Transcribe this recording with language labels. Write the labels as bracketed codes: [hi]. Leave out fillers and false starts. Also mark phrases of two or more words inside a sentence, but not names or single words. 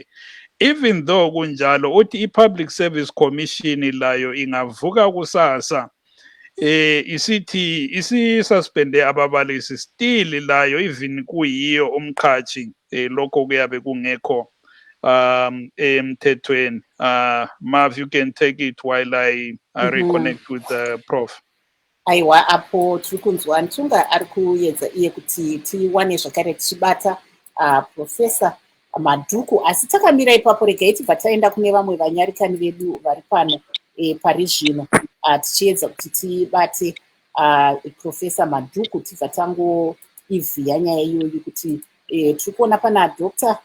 [nd] Even though kunjalo uthi iPublic Service Commission layo ingavuka kusasa isithi isi-suspende ababalisi still layo even kuyiyo umqhashi lokho kuyabe kungekho emthethweni. [en] Mav, you can take it while I reconnect with Prof. [sn] Aiwa, apo tiri kunzwa Ntunga ari kuedza iye kuti tiwane zvakare tichibata Profesa Madhuku, asi takamira ipapo regai tibva taenda kune vamwe vanyarikani vedu vari pano pari zvino tichiedza kuti tibate Profesa Madhuku tibva tangoivhiya nyaya iyoyi kuti tiri kuona pana Dr.